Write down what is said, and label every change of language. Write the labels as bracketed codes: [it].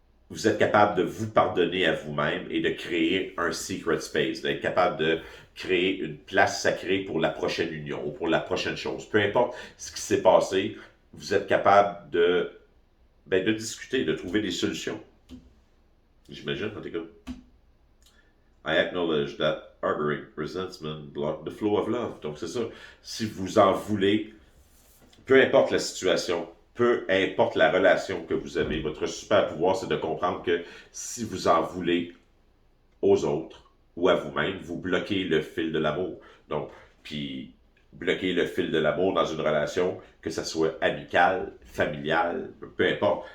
[fr] Vous êtes capable de vous pardonner à vous-même et de créer un secret space, d'être capable de créer une place sacrée pour la prochaine union ou pour la prochaine chose. Peu importe ce qui s'est passé, vous êtes capable de Ben, de discuter, de trouver des solutions. J'imagine, en tout cas. [en] I acknowledge that harboring resentment block the flow of love. [fr] Donc, c'est ça. Si vous en voulez, peu importe la situation, peu importe la relation que vous avez, votre super pouvoir, c'est de comprendre que si vous en voulez aux autres ou à vous-même, vous bloquez le fil de l'amour. Donc, puis bloquer le fil de l'amour dans une relation, que ça soit amicale, familiale, peu importe.